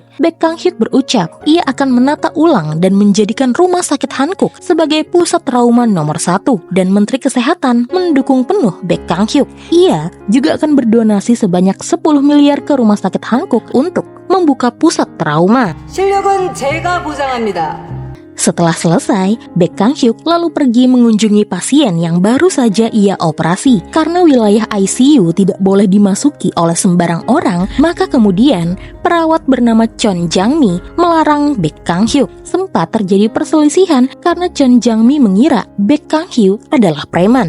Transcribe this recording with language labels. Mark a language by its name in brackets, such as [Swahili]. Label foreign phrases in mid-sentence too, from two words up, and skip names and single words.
[Indonesian] Baek Kang Hyuk berucap, ia akan menata ulang dan menjadikan rumah sakit Hankuk sebagai pusat trauma nomor 1 dan Menteri Kesehatan mendukung penuh Baek Kang Hyuk. Ia juga akan berdonasi sebanyak 10 miliar ke rumah sakit Hankuk untuk membuka pusat trauma. [Korean] 실력은 제가 보장합니다. [Indonesian] Setelah selesai, Baek Kang Hyuk lalu pergi mengunjungi pasien yang baru saja ia operasi. Karena wilayah ICU tidak boleh dimasuki oleh sembarang orang, maka kemudian perawat bernama Chon Jang-mi melarang Baek Kang Hyuk. Sempat terjadi perselisihan karena Chon Jang-mi mengira Baek Kang Hyuk adalah preman.